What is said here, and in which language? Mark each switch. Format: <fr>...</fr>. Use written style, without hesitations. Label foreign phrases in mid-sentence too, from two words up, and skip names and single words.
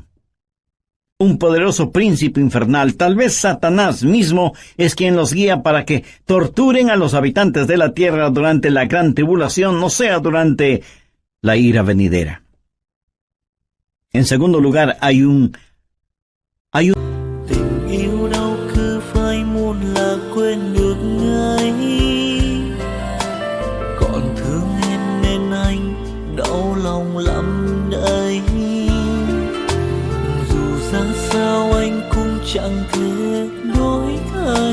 <es>Un poderoso príncipe infernal, tal vez Satanás mismo, es quien los guía para que torturen a los habitantes de la tierra durante la gran tribulación, o sea, durante la ira venidera. En segundo lugar, hay un</es> <vi>Tình yêu đâu cứ phai muôn là quên được ngay. Còn thương em nên anh đau lòng lắm đây. Dù ra sao anh cũng chẳng thể đổi thay.</vi>